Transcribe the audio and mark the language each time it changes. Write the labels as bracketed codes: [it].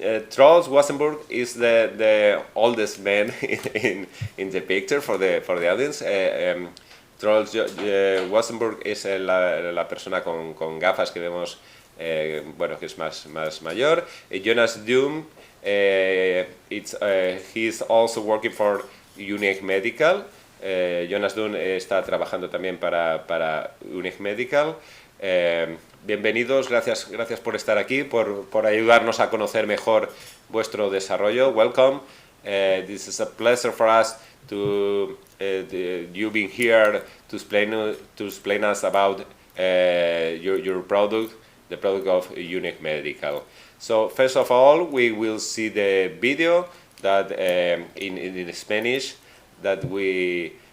[en] Troels Wassenburg is the oldest man in the picture for the audience. [es] Troels Wassenburg es la persona con gafas que vemos, bueno, que es más mayor. [en] Jonas Dunn, he's also working for Uneeg Medical. [es] Jonas Dunn está trabajando también para Uneeg Medical. Bienvenidos, gracias por estar aquí, por ayudarnos a conocer mejor vuestro desarrollo. [en] Welcome. This is a pleasure for us to you being here to explain us about your product, the product of Uneeg Medical. So first of all, we will see the video that in Spanish that we.